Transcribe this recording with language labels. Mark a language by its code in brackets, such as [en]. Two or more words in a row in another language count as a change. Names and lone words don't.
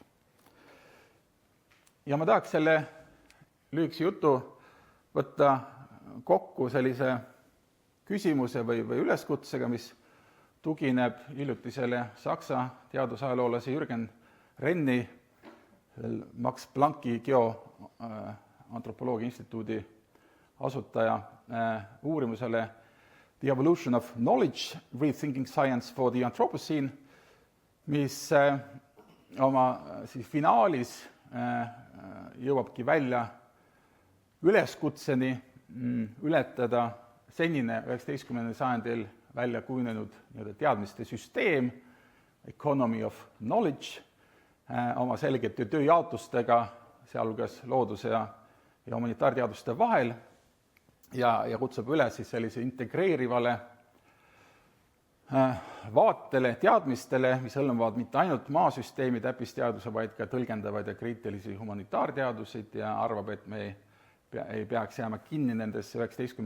[et] Ja ma tahaks selle lühikese jutu võtta kokku sellise küsimuse või üleskutsega, mis tugineb hiljutisele Saksa teadusajaloolase Jürgen Renni, Max Plancki geoantropoloogia instituudi asutaja uurimusele The Evolution of Knowledge, Rethinking Science for the Anthropocene, mis oma siis finaalis jõuabki välja üleskutseni ületada senine 19. sajandil välja kujunenud teadmiste süsteem [en] economy of knowledge [et] oma selgete tööjaotustega, sealhulgas looduse ja humanitaarteaduste vahel ja kutsub üles siis sellise integreerivale vaatele, teadmistele, mis hõlmavad mitte ainult maasüsteemi täppisteaduse, vaid ka tõlgendavaid ja kriitilisi humanitaarteadusid ja arvab, et me ei peaks jääma kinni nendesse 19.